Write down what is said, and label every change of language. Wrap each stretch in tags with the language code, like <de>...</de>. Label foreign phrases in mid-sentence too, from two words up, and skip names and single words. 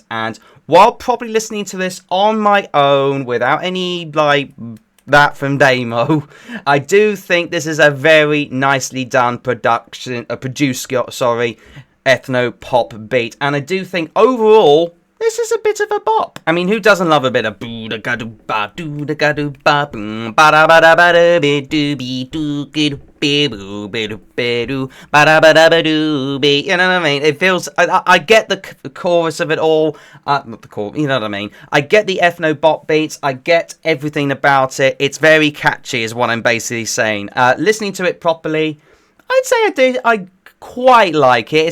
<en>And while probably listening to this on my own without any like that from Damo, I do think this is a very nicely done produced ethno-pop beat, and I do think overall this is a bit of a bop. I mean, who doesn't love a bit of boo da ga do ba doo da ga do ba boom ba da ba da ba da be do be do good be boo be do be do ba da ba da ba do be. You know what I mean? It feels. I get the chorus of it all. Not the chorus. You know what I mean? I get the ethno bop beats. I get everything about it. It's very catchy, is what I'm basically saying. Listening to it properly, I'd say I do. I quite like it.</en>